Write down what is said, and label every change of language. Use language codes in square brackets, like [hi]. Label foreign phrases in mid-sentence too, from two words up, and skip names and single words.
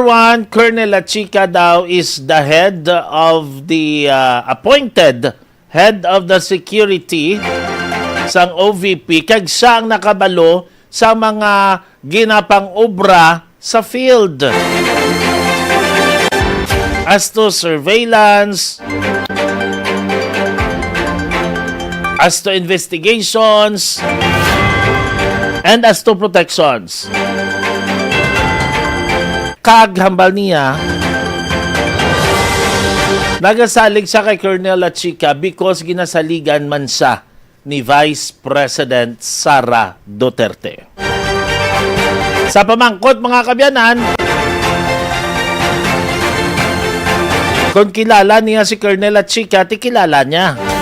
[en] one, Colonel Chica daw is the head of the appointed head of the security [hil] sang OVP kag siya ang nakabalo sa mga ginapang obra sa field [en] as to surveillance, as to investigations, and as to protections. [hil] Kaghambal niya, nagasalig siya kay Colonel Chica because ginasaligan man siya ni Vice President Sara Duterte. Sa pamangkot, mga kabyanan, kung kilala niya si Colonel Chica, tikilala niya.